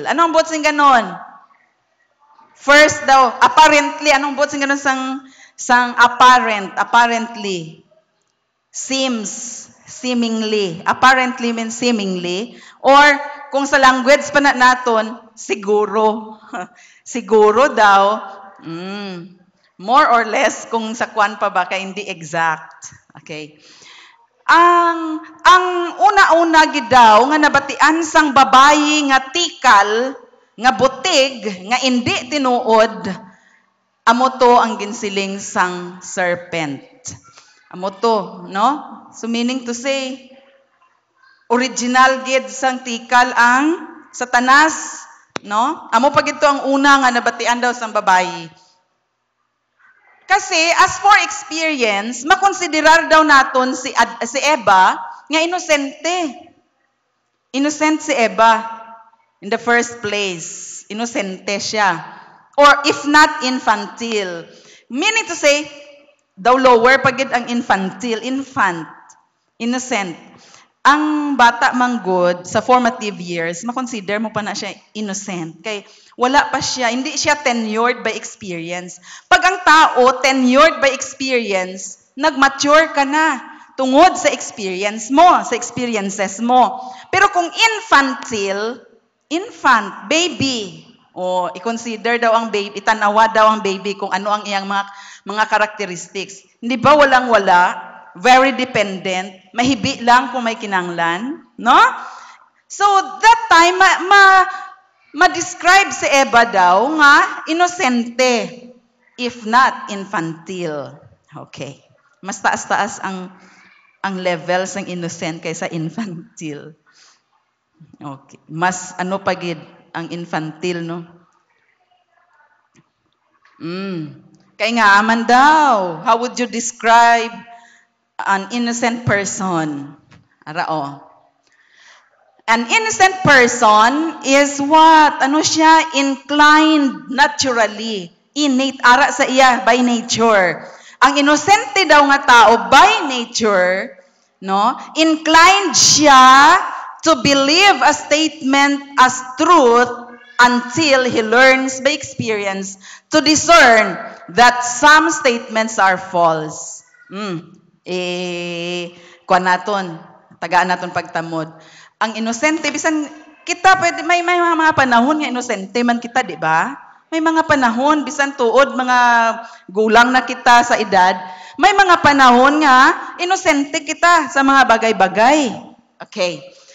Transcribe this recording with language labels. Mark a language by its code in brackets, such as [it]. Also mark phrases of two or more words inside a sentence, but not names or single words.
[hil] Anong botsing ganon? First daw, apparently, anong botsing ganon sang [en] apparently, seemingly. Apparently means seemingly. Or, [hil] kung sa language pa naton, siguro. Siguro daw, [en] more or less [hil] kung sa kwan pa ba, kaya hindi exact. Okay. Ang una-una gidaw nga nabatian sang babayi nga tikal, nga butig, nga hindi tinuod, amo to ang ginsiling sang serpent. Amo to, no? [en] So meaning to say, [hil] original gid sang tikal ang Satanas, no? Amo pa gito ang una nga nabatian daw sang babayi. [en] Kasi as for experience, [hil] makonsiderar daw naton si Eva nga inosente. [en] Innocent [hil] si Eva [en] in the first place. [hil] Inosente siya. [en] Or if not infantile. Meaning to say, [hil] daw lower pagid ang [en] infantile, infant, innocent. [hil] Ang bata manggod sa [en] formative years, [hil] makonsider mo pa na siya innocent. Kay wala pa siya, hindi siya [en] tenured by experience. [hil] Pag ang tao [en] tenured by experience, [hil] nag-mature ka na tungod sa experience mo, sa experiences mo. Pero kung [en] infant, baby, [hil] i-consider daw ang baby, itanawa daw ang baby kung ano ang iyang mga characteristics. [tl] Hindi ba walang-wala? [en] Very dependent, [hil] mahibi lang kung may kinanglan, no? [en] So that time [hil] ma-describe si Eva daw nga inosente, [en] if not infantile. Okay. [hil] Mas taas-taas ang levels ng innocent kaysa infantile. Okay. Mas pagid ang infantile, no? Kaya nga aman daw. [en] How would you describe an innocent person? Arao. An innocent person is what? [hil] Ano siya? [en] Inclined naturally. Innate. [hil] Ara sa iya, [en] by nature. [hil] Ang inosente daw nga tao, [en] by nature, no? Inclined siya to believe a statement as truth until he learns by experience to discern that some statements are false. [hil] Tagaan naton pagtamod. Ang inosente, bisan kita, pwede, may mga panahon nga inosente man kita, di ba? May mga panahon, bisan tuod, mga gulang na kita sa edad, may mga panahon nga inosente kita sa mga bagay-bagay.